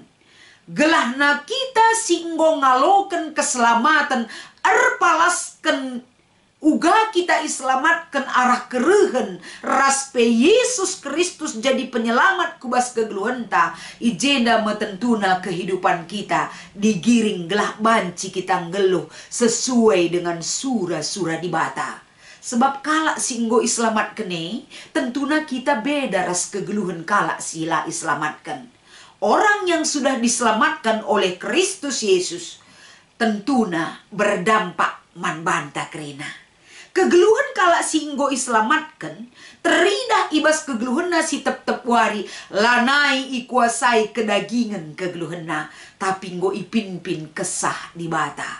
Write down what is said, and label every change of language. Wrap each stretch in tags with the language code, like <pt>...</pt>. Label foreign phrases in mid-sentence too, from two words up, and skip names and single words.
<btx>Gelahna kita singgo ngaloken keselamatan erpalaskan uga kita islamatkan arah kerehen raspe Yesus Kristus jadi penyelamat kubas kegeluhan ta, ijenda metentuna kehidupan kita digiring gelah banci kita ngeluh</btx> <id>sesuai dengan</id> <btx>sura-sura di bata. Sebab kalak singgo islamat kene, tentuna kita beda ras kegeluhan kalak sila islamatkan.</btx> <id>Orang yang sudah diselamatkan oleh Kristus Yesus</id> <btx>tentuna berdampak manbanta kerena. Kegeluhan kalak singgo islamatkan, teridah ibas kegeluhan si tep-tep wari, lanai ikuasai kedagingan kegeluhan tapi nggo ipin-pin kesah di bata.</btx>